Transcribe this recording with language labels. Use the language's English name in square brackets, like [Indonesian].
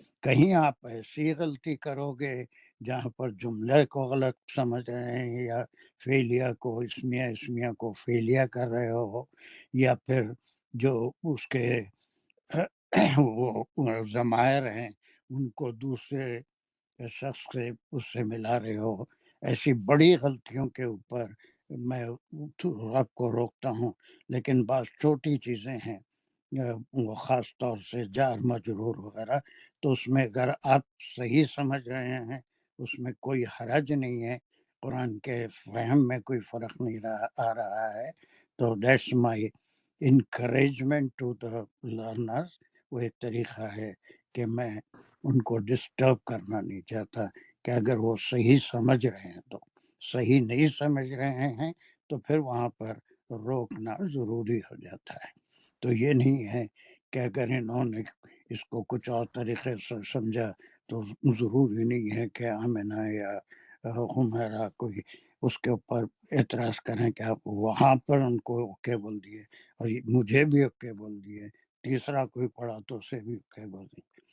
[Urdu] کہیں آپ ایسی غلطی کرو گے جہاں پر جملے کو غلط سمجھ رہے ہیں، یا فعلیہ کو اسمیہ کو فعلیہ کر رہے ہو، یا پھر جو اس کے وہ ضمائر ہیں ان کو دوسرے شخص سے اس سے ملا رہے ہو، ایسی بڑی غلطیوں کے اوپر میں آپ کو روکتا ہوں. لیکن بعض چھوٹی چیزیں ہیں، وہ خاص طور سے جار مجرور وغیرہ، تو اس میں اگر آپ صحیح سمجھ رہے ہیں اس میں کوئی حرج نہیں ہے، قرآن کے فہم میں کوئی فرق نہیں آ رہا ہے. [English] تو that's my encouragement to the learners. [Urdu] وہ ایک طریقہ ہے کہ میں ان کو ڈسٹرب کرنا نہیں چاہتا کہ اگر وہ صحیح سمجھ رہے ہیں تو. صحیح نہیں سمجھ رہے ہیں تو پھر وہاں پر روکنا ضروری ہو جاتا ہے. تو یہ نہیں ہے کہ اگر انہوں نے اس کو کچھ اور طریقے سے سمجھا تو ضروری نہیں ہے کہ آمنہ یا حمیرہ کوئی اس کے اوپر اعتراض کریں کہ آپ وہاں پر ان کو اوکے بول دیے اور مجھے بھی اوکے بول دیے، تیسرا کوئی پڑھا تو اسے بھی اوکے بول دیے.